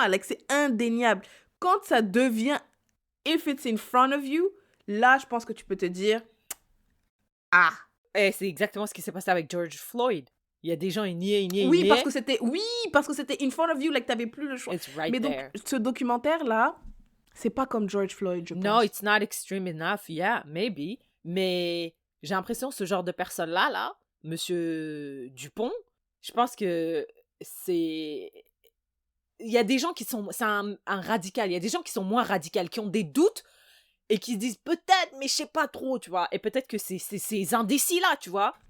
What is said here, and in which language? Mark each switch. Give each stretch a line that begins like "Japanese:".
French: Alex, c'est indéniable. Quand ça devient,
English: if it's in front of you,
French: là, je pense que tu peux te dire, ah. Et c'est exactement ce qui s'est passé avec George Floyd. Il y a des gens, ils niaient. Oui, parce que c'était
English: in front of you, like
French: t'avais plus le choix. Mais donc, ce documentaire-là, c'est pas comme George Floyd, je pense.
English: No, it's not extreme enough, yeah, maybe.
French: Mais j'ai l'impression que ce genre de personne-là, là, Monsieur Dupont, je pense que c'est... Il y a des gens qui sont... C'est un radical. Il y a des gens qui sont moins radicaux, qui ont des doutes et qui se disent peut-être, mais je sais pas trop, tu vois. Et peut-être que c'est ces indécis-là, tu vois.